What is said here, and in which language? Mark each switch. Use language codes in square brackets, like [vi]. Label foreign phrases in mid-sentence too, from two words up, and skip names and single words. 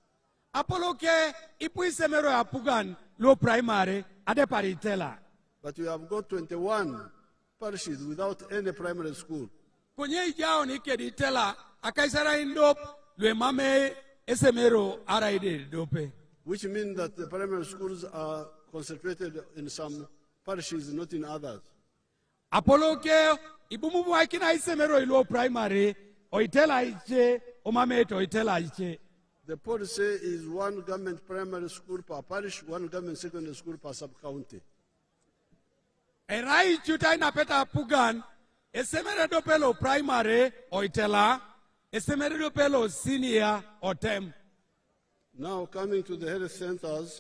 [teo] Apoloke ipu isemero apugan lo primary adepari itela. [en] But we have got 21 parishes without any primary school. [teo] Konye ijao ni kedi itela akaisara indop lwe mame esemero araide dope. [en] Which means that the primary schools are concentrated in some parishes, not in others. [teo] Apoloke ibumu wakina isemero ilo primary oitela iche omameto oitela iche. [en] The policy is one government primary school per parish, one government secondary school per sub-county. [teo] Erai chuta inapeta pugan esemero dopelo primary oitela Esemeredo pelo senior otem. [en] Now coming to the health centers,